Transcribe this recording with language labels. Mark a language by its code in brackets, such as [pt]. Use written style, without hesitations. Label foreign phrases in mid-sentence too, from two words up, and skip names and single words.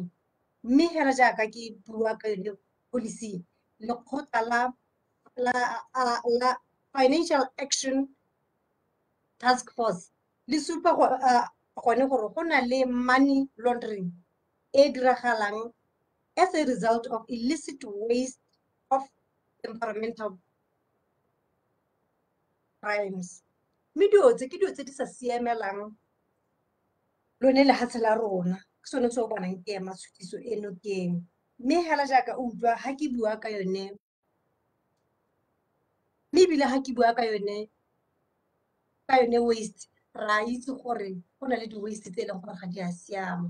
[tn] Mme hela jaaka ke bua ka yone policy lekgotla la Financial Action Task Force le supa gone gore go na le [en] money laundering [tn] e diragalang [en] as a result of illicit waste of environmental crimes. [tn] Mme dilo tse ke dilo tse di sa siamelang lone lehatshe la rona ke sone se o bonang ke ema tshutiso eno teng. Mme hela jaaka o utlwa ha ke bua ka yone mme ebile ha ke bua ka yone waste ra itse gore go na le di-waste tse e leng gore ga di a siama.